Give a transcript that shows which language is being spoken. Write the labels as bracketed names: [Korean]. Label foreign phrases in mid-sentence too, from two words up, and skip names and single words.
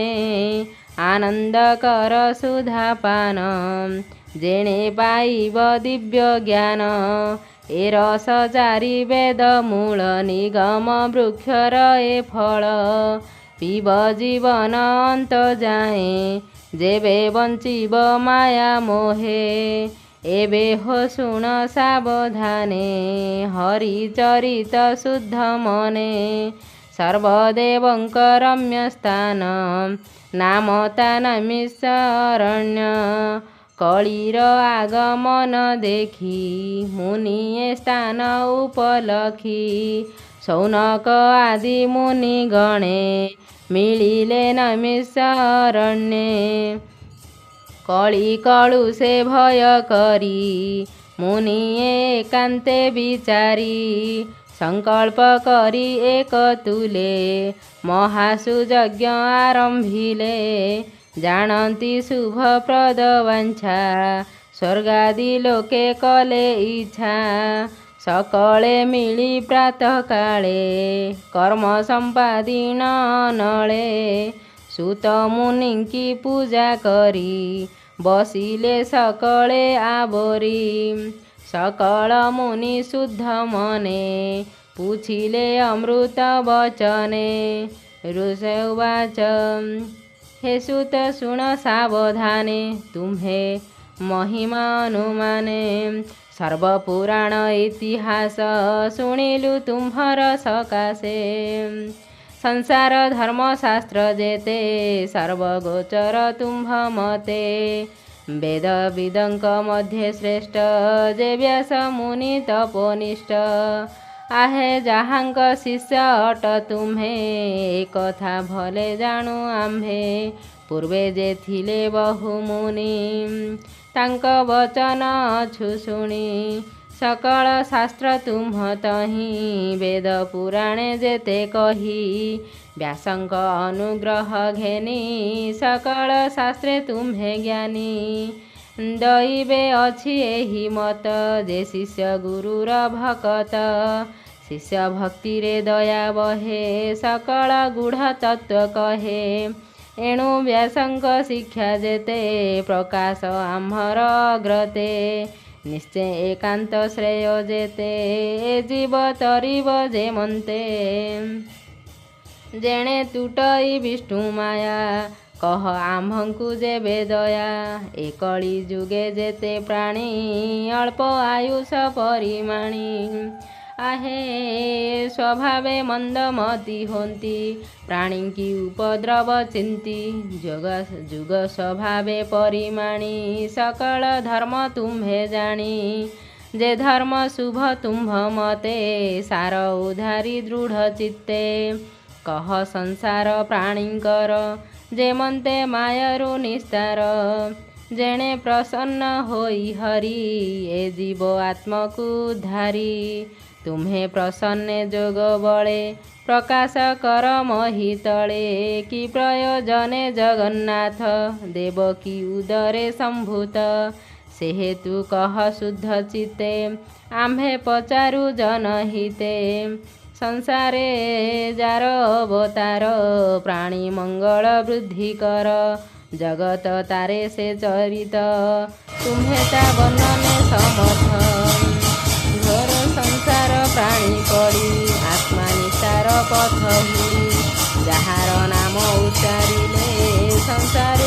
[Odia] ଆନନ୍ଦ କର ସୁଧାପାନ ଯେଣେ ପାଇବ ଦିବ୍ୟ ଜ୍ଞାନ। ଏ ରସ ଚାରି ବେଦ ମୂଳ ନିଗମ ବୃକ୍ଷର ଏ ଫଳ ପିବ ଜୀବନ ଅନ୍ତ ଯାଏଁ ଯେବେ ବଞ୍ଚିବ ମାୟା ମୋହେ। ଏବେ ହୋ ଶୁଣ ସାବଧାନେ ହରିଚରିତ ଶୁଦ୍ଧ ମନେ ସର୍ବଦେବଙ୍କ ରମ୍ୟ ସ୍ଥାନ ନାମ ତା ନୈମିଷାରଣ୍ୟ କଳିର ଆଗମନ ଦେଖି ମୁନିୟେ ସ୍ଥାନ ଉପଲଖି ଶୌନକ ଆଦି ମୁନି ଗଣେ ମିଳିଲେ ନୈମିଷାରଣ୍ୟେ କଳି କଳୁ ସେ ଭୟ କରି ମୁନିୟେ ଏକାନ୍ତେ ବିଚାରି ସଂକଳ୍ପ କରି ଏକ ତୁଲେ ମହାସୁଯଜ୍ଞ ଆରମ୍ଭିଲେ ଜାଣନ୍ତି ଶୁଭପ୍ରଦ ବାଞ୍ଛା ସ୍ୱର୍ଗାଦି ଲୋକେ କଲେ ଇଚ୍ଛା ସକଳେ ମିଳି ପ୍ରାତଃ କାଳେ କର୍ମ ସମ୍ପାଦିନ ନଳେ ସୁତ ମୁନିଙ୍କି ପୂଜା କରି ବସିଲେ ସକଳେ ଆବରି ସକଳ ମୁନି ଶୁଦ୍ଧ ମନେ ପୂଛିଲେ ଅମୃତ ବଚନେ ଋଷି ଉବାଚ ହେ ସୁତ ଶୁଣ ସାବଧାନେ ତୁମ୍ଭେ ମହିମା ଅନୁମାନେ ସର୍ବପୁରାଣ ଇତିହାସ ଶୁଣିଲୁ ତୁମ୍ଭର ସକାଶେ ସଂସାର ଧର୍ମଶାସ୍ତ୍ର ଯେତେ ସର୍ବଗୋଚର ତୁମ୍ଭ ମତେ ବେଦ ବିଦଙ୍କ ମଧ୍ୟେ ଶ୍ରେଷ୍ଠ ଯେ ବ୍ୟାସ ମୁନି ତପୋନିଷ୍ଠ ଆହେ ଯାହାଙ୍କ ଶିଷ୍ୟ ଅଟ ତୁମ୍ଭେ କଥା ଭଲେ ଜାଣୁ ଆମ୍ଭେ ପୂର୍ବେ ଯେ ଥିଲେ ବହୁ ମୁନି ତାଙ୍କ ବଚନ ଅଛୁ ଶୁଣି ସକଳ ଶାସ୍ତ୍ର ତୁମ୍ଭ ତହିଁ ବେଦ ପୁରାଣେ ଯେତେ କହି ବ୍ୟାସଙ୍କ ଅନୁଗ୍ରହ ଘେନି ସକଳ ଶାସ୍ତ୍ରେ ତୁମ୍ଭେ ଜ୍ଞାନୀ ଦୈବେ ଅଛି ଏହି ମତ ଯେ ଶିଷ୍ୟ ଗୁରୁର ଭକତ ଶିଷ୍ୟ ଭକ୍ତି ରେ ଦୟା ବହେ ସକଳ ଗୂଢ଼ ତତ୍ତ୍ୱ କହେ ଏଣୁ ବ୍ୟାସଙ୍କ ଶିକ୍ଷା ଯେତେ ପ୍ରକାଶ ଆମ୍ଭର ଅଗ୍ରତେ ନିଶ୍ଚୟ ଏକାନ୍ତ ଶ୍ରେୟ ଯେତେ ଜୀବ ତରିବ ଯେ ମନ୍ତେ ଯେଣେ ତୁଟଇ ବିଷ୍ଣୁ ମାୟା କହ ଆମ୍ଭଙ୍କୁ ଯେବେ ଦୟା ଏକଳୀ ଜୁଗେ ଯେତେ ପ୍ରାଣୀ ଅଳ୍ପ ଆୟୁଷ ପରିମାଣୀ ଆହେ ସ୍ୱଭାବେ ମନ୍ଦମତୀ ହୋତି ପ୍ରାଣୀ କି ଉପଦ୍ରବ ଚିନ୍ତି ଜୁଗ ସ୍ୱଭାବେ ପରିମାଣୀ ସକଳ ଧର୍ମ ତୁମ୍ଭେ ଜାଣି ଯେ ଧର୍ମ ଶୁଭ ତୁମ୍ଭ ମତେ ସାର ଉଧାରି ଦୃଢ଼ ଚିତ୍ତେ କହ ସଂସାର ପ୍ରାଣୀକର ଯେ ମନ୍ତେ ମାୟାରୁ ନିସ୍ତାର ଯେଣେ ପ୍ରସନ୍ନ ହୋଇ ହରି ଏ ଜୀବ ଆତ୍ମକୁ ଧାରି ତୁମ୍ଭେ ପ୍ରସନ୍ନେ ଯୋଗ ବଳେ ପ୍ରକାଶ କର ମହୀ ତଳେ କି ପ୍ରୟୋଜନେ ଜଗନ୍ନାଥ ଦେବକୀ ଉଦରେ ସମ୍ଭୂତ ସେ ହେତୁ କହ ଶୁଦ୍ଧ ଚିତ୍ତେ ଆମ୍ଭେ ପଚାରୁ ଜନହିତେ ସଂସାରେ ଯାର ଅବତାର ପ୍ରାଣୀ ମଙ୍ଗଳ ବୃଦ୍ଧି କର ଜଗତ ତାରେ ସେ ଚରିତ ତୁମ୍ଭେ ତା ବର୍ଣ୍ଣନେ ସମର୍ଥ ଘୋର ସଂସାର ପ୍ରାଣୀ ପଡ଼ି ଆତ୍ମା ନିସ୍ତାର ପଥ ହୋଇ ଯାର ନାମ ଉଚ୍ଚାରିଲେ ସଂସାରୁ